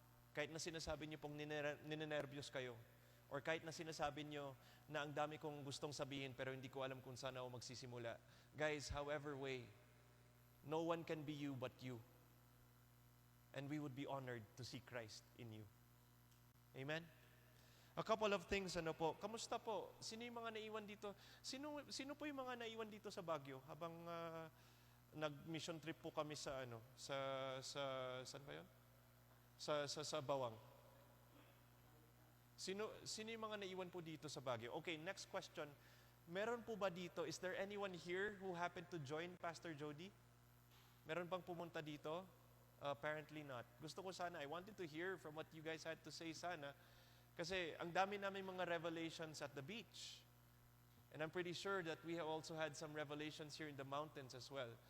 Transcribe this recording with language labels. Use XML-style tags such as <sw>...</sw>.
<tl>Kahit na sinasabi niyo pong ninenervyos kayo, or kahit na sinasabi niyo na ang dami kong gustong sabihin pero hindi ko alam kung saan ako magsisimula.</tl> <en>Guys, however way, no one can be you but you. And we would be honored to see Christ in you. Amen? A couple of things,</en> <tl>kamusta po? Sino yung mga naiwan dito? Sino po yung mga naiwan dito sa Baguio? Habang nag-mission trip po kami sa saan ba yun? Sa Bawang. Sino yung mga naiwan po dito sa Baguio?</tl> <en>Okay, next question.</en> <tl>Meron po ba dito,</tl> <en>is there anyone here who happened to join Pastor Jody?</en> <tl>Meron bang pumunta dito?</tl> <en>Apparently not.</en> <tl>Gusto ko sana,</tl> <en>I wanted to hear from what you guys had to say sana.</en> <tl>Kasi ang dami namin mga</tl> <en>revelations at the beach. And I'm pretty sure that we have also had some revelations here in the mountains as well.</en>